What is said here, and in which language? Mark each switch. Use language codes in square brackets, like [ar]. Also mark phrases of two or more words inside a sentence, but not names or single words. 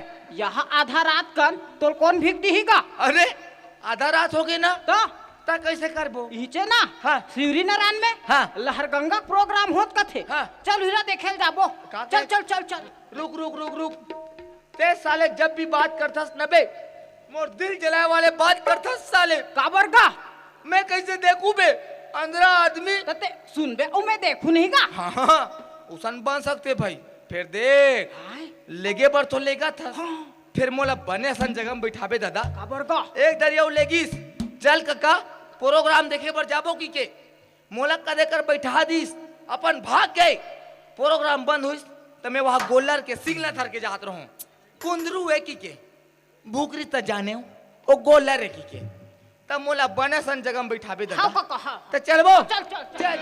[hne] यहाँ आधा रात कन तो कौन भीख दीगा अरे आधा रात हो गई ना तो ता कैसे करबो इचे ना हाँ। शिवरी नारायण में हाँ। लहरगंगा प्रोग्राम होत कथे हाँ। चल हीरा देखे जाबो का चल देख? चल चल चल रुक रुक रुक रुक ते साले जब भी बात करथस नबे मोर दिल जलाए वाले बात करथस साले काबर गा मैं कैसे देखूं बे अंधरा आदमी तते सुन बे ओ मैं देखू नहीं गा हाँ हाँ उसन बन सकते भाई फिर देख हाय लेगे पर तो लेगा था फिर मोला बने सन जगह में बैठाबे दादा काबर गा एक दरिया लेगीस चल कका प्रोग्राम देखे पर जाबो की के मोला कदे कर बैठा दीस अपन भाग गए प्रोग्राम बंद हुई तो मैं वहां गोलर के सिग्नल थर के जात रहूं कुंदरू है की के भूखरी त जाने ओ गोलर है की के तब मोला बने सन जगह में बैठाबे हाँ दादा काका हाँ तो चलबो चल चल चल